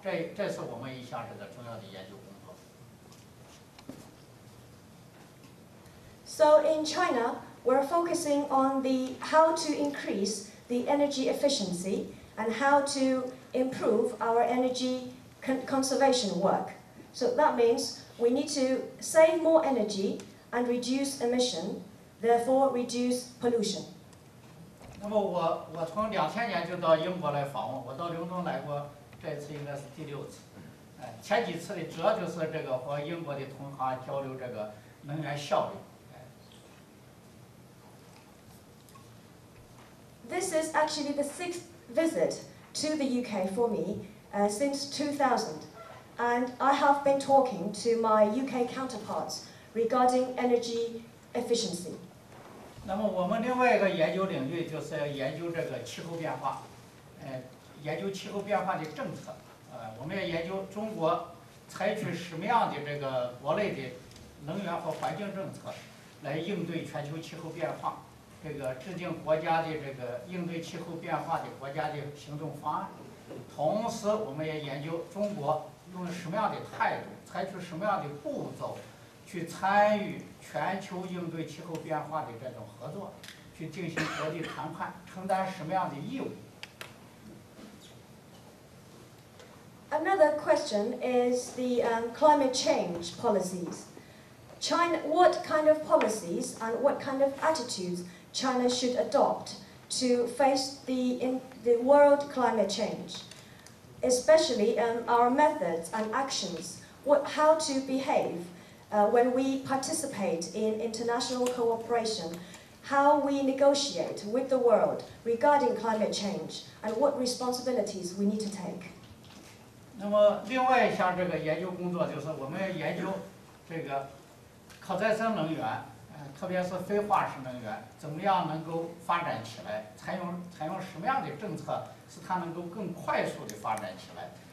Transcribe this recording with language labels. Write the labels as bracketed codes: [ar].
[zh] 这是我们一项这个重要的研究工作。 [en] So in China, we're focusing on how to increase the energy efficiency and how to improve our energy conservation work. So that means we need to save more energy and reduce emission, therefore reduce pollution. [zh] 那么我从2000年就到英国来访问，我到伦敦来过，这次应该是第6次。前几次的主要就是这个和英国的同行交流这个能源效率。 [en] This is actually the 6th visit to the UK for me since 2000, and I have been talking to my UK counterparts regarding energy efficiency. [zh] 那么我们另外一个研究领域就是要研究这个气候变化，研究气候变化的政策。我们要研究中国采取什么样的这个国内的能源和环境政策，来应对全球气候变化。这个制定国家的这个应对气候变化的国家的行动方案。同时，我们也研究中国用什么样的态度，采取什么样的步骤。去参与全球应对气候变化的这种合作，去进行国际谈判，承担什么样的义务 [en] ？Another question is the climate change policies. what kind of policies and what kind of attitudes China should adopt to face the world climate change, especially our methods and actions, how to behave when we participate in international cooperation, how we negotiate with the world regarding climate change, and what responsibilities we need to take. [zh] 那么，另外一项这个研究工作就是我们研究这个可再生能源，特别是非化石能源，怎么样能够发展起来？采用什么样的政策，使它能够更快速的发展起来？